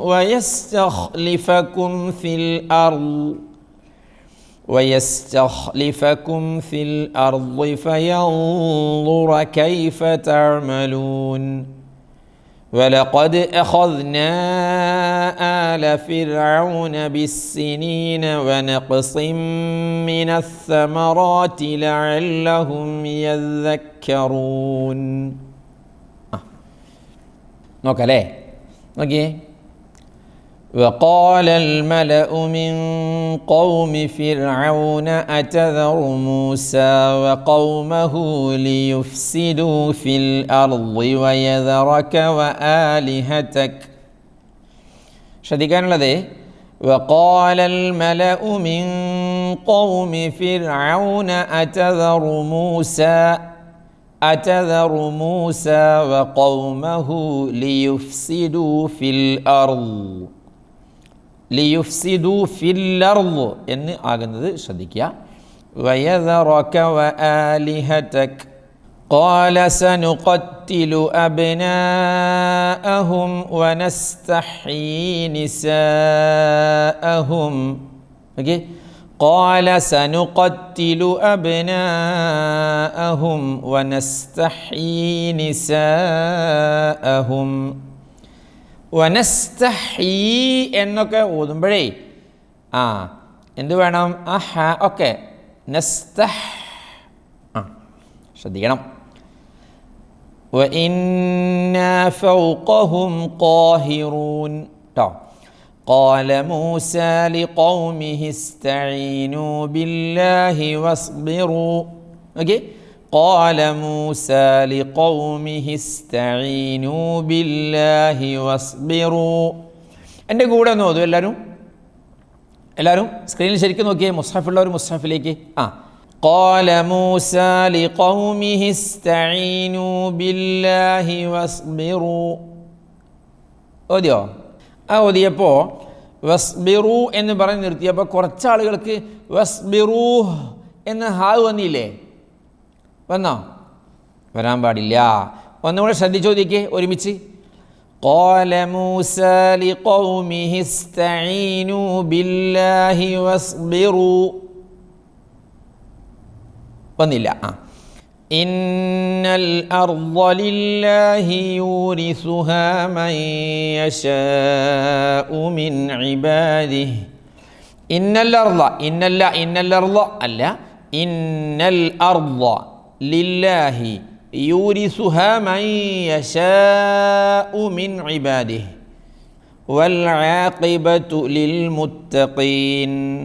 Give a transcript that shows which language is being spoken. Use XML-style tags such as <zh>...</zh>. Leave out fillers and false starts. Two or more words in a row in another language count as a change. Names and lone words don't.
<ar>ويستخلفكم في الأرض فينظر كيف تعملون. ولقد أخذنا آل فرعون بالسنين ونقص من الثمرات لعلهم يذكرون.</ar> <ml>നോക്കല്ലേ, നോക്കിയേ.</ml> <ar>وقال الملأ من قوم فرعون أتذر موسى وقومه ليفسدوا في الأرض ويذرك وآلهتك.</ar> <ml>ശ്രദ്ധിക്കാനുള്ളത്</ml> <ar>وقال الملأ من قوم فرعون أتذر موسى وقومه ليفسدوا في الأرض. ليفسدوا في الأرض</ar> <ml>എന്ന് ആകുന്നത് ശ്രദ്ധിക്കുക.</ml> <ar>ويذرك وآلهتك قال سنقتل أبناءهم ونستحيي نساءهم. ഓക്കേ, قال سنقتل أبناءهم ونستحيي نساءهم.</ar> <ml>വനസ്തഹീ എന്നൊക്കെ ഓതുമ്പോഴേ എന്ത് വേണം? ഓക്കെ, നസ്തഹ് ശ്രദ്ധിക്കണം.</ml> <ar>وَإِنَّا فَوْقَهُمْ قَاهِرُونَ ട്ടോ. قَالَ مُوسَى لِقَوْمِهِ اسْتَعِينُوا بِاللَّهِ وَاصْبِرُوا. ഓക്കെ, قَالَ مُوسَى لِقَوْمِهِ اسْتَعِينُوا بِاللَّهِ وَاصْبِرُوا.</ar> <ml>എൻ്റെ കൂടെ ഒന്ന് ഓതും എല്ലാവരും സ്ക്രീനിൽ ശരിക്കും നോക്കിയേ, മുസ്ഹഫുള്ളവർ മുസ്ഹഫിലേക്ക്.</ml> <ar>قال موسى لقومه استعينوا بالله واصبروا.</ar> <ml>ഓതിയോ? ഓതിയപ്പോൾ വസ്ബിറു എന്ന് പറഞ്ഞ് നിർത്തിയപ്പോൾ കുറച്ചാളുകൾക്ക് വസ്ബിറൂ എന്ന് ഹാവ് വന്നില്ലേ? വന്നോ? വരാൻ പാടില്ല. ഒന്നുകൂടെ ശ്രദ്ധിച്ചോദിക്കേ ഒരുമിച്ച്.</ml> <ar>قال موسى لقومه استعينوا بالله واصبروا.</ar> <ml>വന്നില്ല.</ml> <ar>إن الأرض لله يورثها من يشاء من عباده. إن الأرض അല്ല, إن الأرض لله يورثها من يشاء من عباده والعاقبة للمتقين.</ar>